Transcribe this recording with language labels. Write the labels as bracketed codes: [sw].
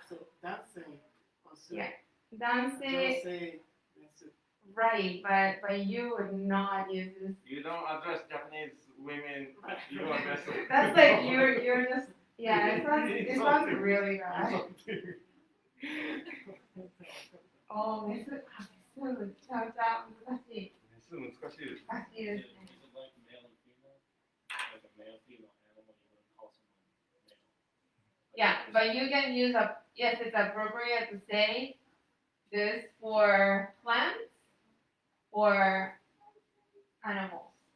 [en] So that's a Yeah. Danse, say right, but you would not use this. You don't address Japanese women. You are mesu. That's like you're just yeah. It sounds really bad. [ja] Oh, メスむちゃくちゃ難しい。メス難しいです。難しいですね。 [en] Is it like male and female? Like a male female animal, you wouldn't call someone male. Yeah, but you can use a yes, it's appropriate to say this for plants or animals.